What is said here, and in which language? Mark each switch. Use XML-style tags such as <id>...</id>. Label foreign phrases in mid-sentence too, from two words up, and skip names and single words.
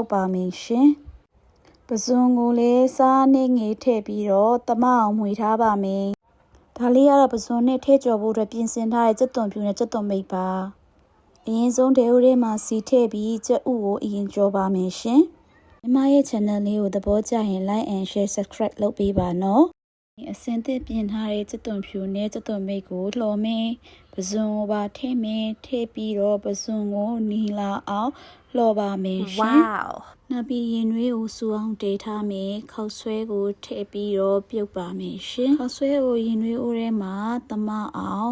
<my>ပါမယ်ရှင်ပဇွန်ကိုလည်းစားအနေငယ်ထည့်ပြီးတော့တမအောင်မှွေထားပါမယ်ဒါလေးကတော့ပဇွန်နဲ့ထည့်ကြော်ဖို့အတွက်ပြင်ဆင်ထားတဲ့ကျက်သွန်ဖြူနဲ့ကျက်သွန်မိတ်ပါအရင်ဆုံးတဲဦးထဲမှာစီထည့်ပြီးကျက်ဥကိုအရင်ကြော်ပါမယ်ရှင်ညီမရဲ့ channel လေးကိုသဘောကျရင်</my> <en>like and share subscribe</en> <my>လုပ်ပေးပါနော်အစင်သစ်ပြင်ထားတဲ့ကျက်သွန်ဖြူနဲ့ကျက်သွန်မိတ်ကိုလှော်မယ်ပဇွန်ကိုပါထည့်မယ်ထည့်ပြီးတော့ပဇွန်ကိုနီလာအောင်လှော် ပါမယ်ရှင်နောက်ပြီးရင်နွေးကိုစူအောင်တေးထားမယ်ခောက်ဆွဲကိုထည့်ပြီးတော့ပြုတ်ပါမယ်ရှင်ခောက်ဆွဲကိုရင်နွေးအိုးထဲမှာတမအောင်</my>